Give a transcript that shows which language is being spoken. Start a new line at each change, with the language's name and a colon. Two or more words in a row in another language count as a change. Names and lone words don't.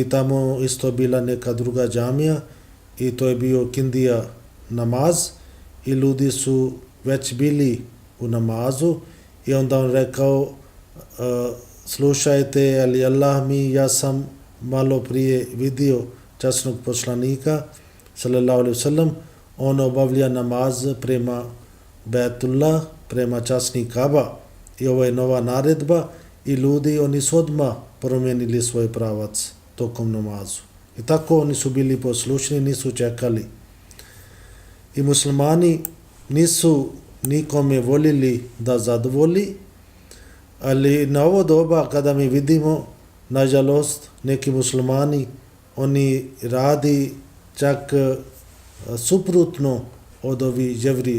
Bosnian: tamo isto bila neka druga džamija i to je bio kindija namaz i ljudi su već bili u namazu i onda on rekao slušajte, ali Allah mi, ja sam malo prije vidio časnog poslanika
Arabic: صلى الله عليه وسلم,
Bosnian: on obavlja namaz prema Betullah, prema časni Kaba i ovo je nova naredba i ljudi oni su odmah promijenili svoj pravac tokom namazu. I tako oni su bili poslušni, nisu čekali. I muslimani nisu nikome voljeli da zadovolji, ali na ovo doba kada mi vidimo, nažalost, neki muslimani, oni radi čak suprotno od ovih Jevrije.